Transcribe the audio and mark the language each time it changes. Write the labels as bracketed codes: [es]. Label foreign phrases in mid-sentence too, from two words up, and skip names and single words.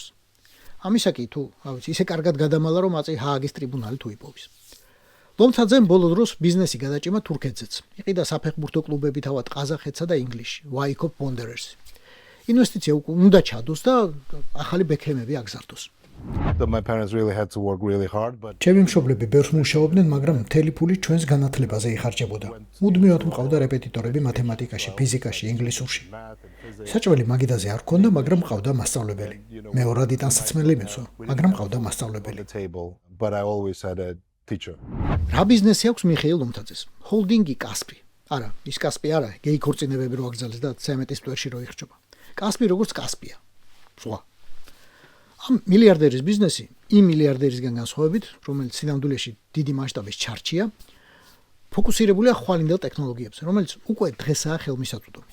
[ka] ამისაკი თუ, ისე კარგად გადამალა, რომ აწი ჰააგის ტრიბუნალი თუ იპოვის. ლომთაძემ ბოლო დროს ბიზნესი გადაჭიმა თურქეთზეც. იყიდა საფეხბურთო კლუბები თავად ყაზახეთსა და ინგლისში, Wyckoff Wanderers. ინვესტიცია უნდა ჩადოს და ახალი ბექემები აგზარდოს. [en] My parents really had to work really hard, but [ka] ჩემი მშობლები ბევრს მუშაობდნენ, მაგრამ მთელი ფული ჩვენს განათლებაზე იხარჯებოდა. მუდმივად მყავდა რეპეტიტორები მათემატიკაში, ფიზიკაში, ინგლისურში. საჭმელი მაგიდაზე არ ჰქონდა, მაგრამ მყავდა მასწავლებელი. მეორადი ტანსაცმელი მეცვა, მაგრამ მყავდა მასწავლებელი. [en] but I always had a teacher. [ka] რა ბიზნესი აქვს მიხეილ ლომთაძეს? ჰოლდინგი კასპი. არა, ის კასპი არა, გეი ქორწინებები რო აგზავნეს და 13-ის ტვერში რო იხრჯობა. კასპი როგორც კასპია. სხვა. ამ მილიარდერის ბიზნესი იმ მილიარდერისგან განსხვავებით, რომელიც სინამდვილეში დიდი მასშტაბის ჩარჩია, ფოკუსირებულია ხვალინდელ ტექნოლოგიებზე, რომელიც უკვე დღესაა ხელმისაწვდომი.